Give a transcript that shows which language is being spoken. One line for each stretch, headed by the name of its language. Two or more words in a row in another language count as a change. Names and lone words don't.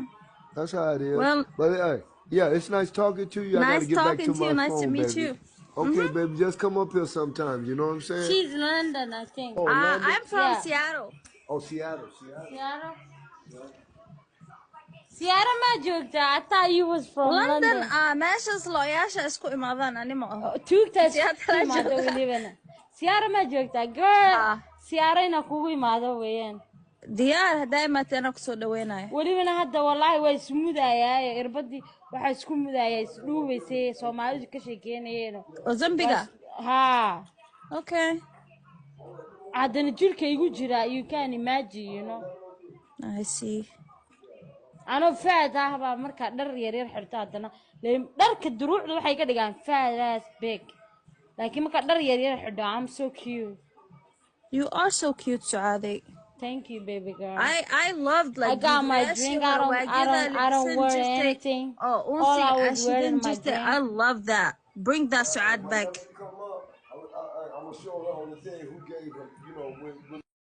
English: That's how it is. Well, But hey, yeah, it's nice talking to you. I got to nice get back talking to to you. my Nice to phone, meet baby. you. Okay, Mhm. baby, just come up here sometime. You know what I'm saying? She's London, I think. Oh, Orlando? I'm from Yeah. Seattle. Oh, Seattle, Seattle. Seattle? Yeah.
Somali: Seattle ma joogta?
English: I thought you was from London, London.
Somali: meeshaas looyaasha isku imaadaan ani ma aho. Tuugtaas Seattle ku aa imaado jooga. welibana. Seattle ma joogta? Girl, Ha. Seattle ina kugu imaado weeyaan. Diyaar hadday imaateena kusoo dhaweynayo. welibana hadda wallaahi waa ismudayaa irbadii waxaa isku mudayaa isdhuubaysay Soomaalidu ka sheekeynayeen Oo zambiga. haa
English: Okay.
Somali: haddana jirka igu jira
English: you can imagine I see.
Somali: anoo faad ah baa markaa dhar yaryar xirto haddana dharka duruucda waxay ka dhigaan faadaas big laakiin markaa dhar yaryar xidho
English: I'm so cute. You are so cute, Suade. Thank you, baby girl. I loved like I got my drink. I don't wear anything. Oh, All I was wearing my drink. I love that. Bring that Suad back. I'm gonna show her on the thing who gave him, you know, when